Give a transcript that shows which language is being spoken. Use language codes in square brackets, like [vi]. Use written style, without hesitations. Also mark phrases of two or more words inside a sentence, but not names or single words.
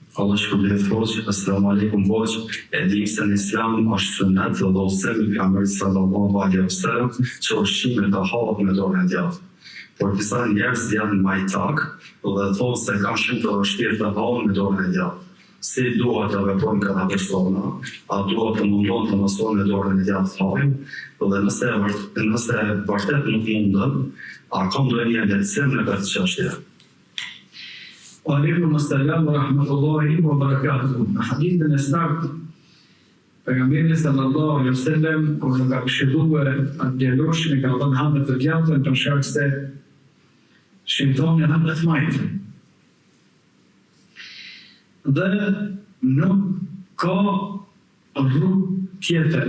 [sq] Allah shpërblet hoqë, [ar] السلام عليكم [sq] hoqë, e dim se në islam është sunet dhe udhëzimi pejgamberit [ar] صلى الله عليه وسلم [sq] që ushqimet të hahet me dorën e djathtë. Por disa njerëz janë majtak dhe thonë se kanë shumë të vështirë të hahen me dorën e djathtë. Si duhet të veprojnë këta persona, a duhet të mundon të mësojnë me dorën e djathtë të hahen, dhe nëse vërtet nuk mundën, a ka ndonjë lehtësim në këtë çështje? [ar] وعليكم السلام ورحمة الله وبركاته. [sq] Në hadithin e saktë, pejgamberi [ar] صلى الله عليه وسلم [sq] kur ka këshilluar atë djaloshin e ka thënë hanë të djathtën për shkak se shejtani hanë të majtën. Dhe nuk ka rrugë tjetër.